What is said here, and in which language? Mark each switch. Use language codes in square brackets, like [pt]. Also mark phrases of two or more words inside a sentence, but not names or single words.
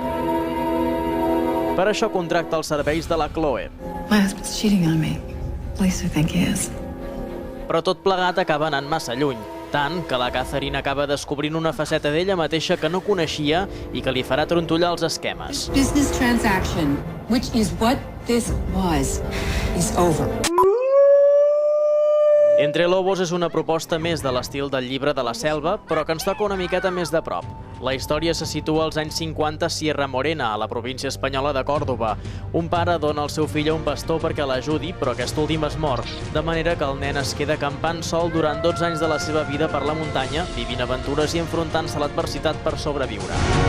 [ca] Per això contracta els serveis de la Chloe. Però tot plegat acaba anant massa lluny, tant que la Catherine acaba descobrint una faceta d'ella mateixa que no coneixia i que li farà trontollar els esquemes. [en] Business transaction, which is what this was, is over. [ca] Entre Lobos és una proposta més de l'estil del llibre de la selva, però que ens toca una miqueta més de prop. La història se situa als anys 50 a Sierra Morena, a la província espanyola de Còrdova. Un pare dona el seu fill a un pastor perquè l'ajudi, però aquest últim es mor, de manera que el nen es queda acampant sol durant 12 anys de la seva vida per la muntanya, vivint aventures i enfrontant-se a l'adversitat per sobreviure.